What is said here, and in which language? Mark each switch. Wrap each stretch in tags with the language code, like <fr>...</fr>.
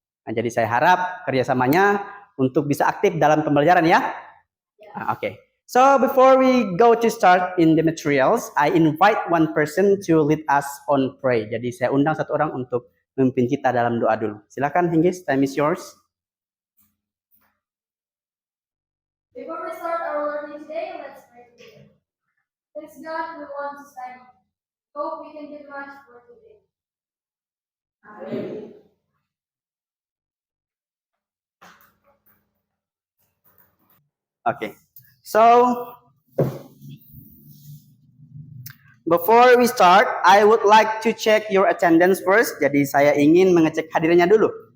<id>Nah, jadi saya harap kerjasamanya untuk bisa aktif dalam pembelajaran ya.</id> <en>Okay. So before we go to start in the materials, I invite one person to lead us on pray.</en> <id>Jadi saya undang satu orang untuk memimpin kita dalam doa dulu.</id> <en>Silakan Hinggis, time is yours. Before we start our learning today, let's pray together. Thanks God we want to study. Hope we can get much for today. Amen. Okay. So before we start, I would like to check your attendance first.</en> <id>Jadi saya ingin mengecek hadirnya dulu.</id>